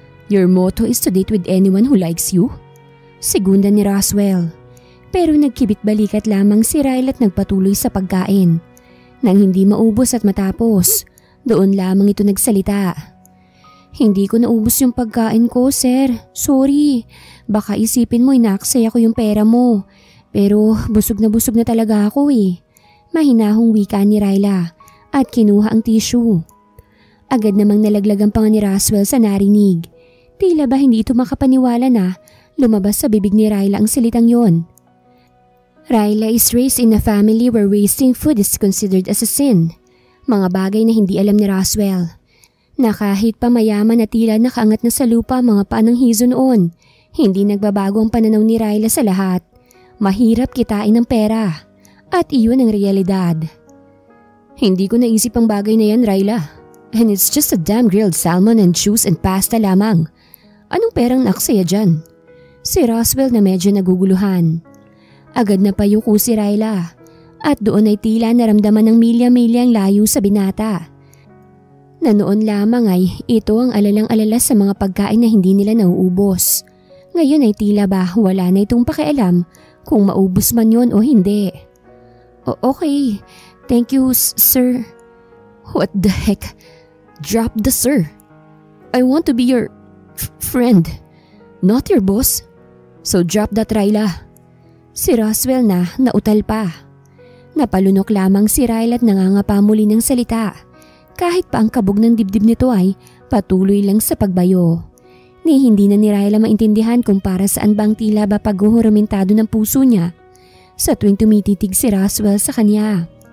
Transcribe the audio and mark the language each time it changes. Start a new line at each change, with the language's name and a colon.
English: Your motto is to date with anyone who likes you?
Filipino: Segunda ni Roswell. Pero nagkibit balikat lamang si Ryla at nagpatuloy sa pagkain. Nang hindi maubos at matapos, doon lamang ito nagsalita. Hindi ko naubos yung pagkain ko, sir. Sorry. Baka isipin mo inaaksaya ko yung pera mo. Pero busog na talaga ako eh. Mahinahong wika ni Ryla at kinuha ang tissue. Agad namang nalaglag ang panga ni Roswell sa narinig. Tila ba hindi ito makapaniwala na lumabas sa bibig ni Ryla ang salitang yon.
English: Ryla is raised in a family where wasting food is considered as a sin.
Filipino: Mga bagay na hindi alam ni Roswell. Na kahit pa mayaman na tila nakaangat na sa lupa mga paanang hizo noon, hindi nagbabago ang pananaw ni Ryla sa lahat. Mahirap kitain ng pera. At iyon ang realidad. Hindi ko naisip ang bagay na yan, Ryla.
English: And it's just a damn grilled salmon and juice and pasta
Filipino: lamang. Anong perang naksaya dyan? Si Roswell na medyo naguguluhan. Agad na payuko si Ryla. At doon ay tila naramdaman ng milya-milyang layo sa binata. Na noon lamang ay ito ang alalang-alala sa mga pagkain na hindi nila nauubos. Ngayon ay tila ba wala na itong pakialam kung maubos man yon o hindi.
English: Okay, thank you, sir. What the heck? Drop the sir. I want to be your friend, not your boss. So drop that, Ryla.
Filipino: Si Roswell na nautal pa. Napalunok lamang si Ryla at nangangapa muli ng salita. Kahit pa ang kabog ng dibdib nito ay patuloy lang sa pagbayo. Ni hindi na ni Ryla maintindihan kung para saan bang tila ba paghuhuramentado ng puso niya sa tuwing tumititig si Roswell sa kanya.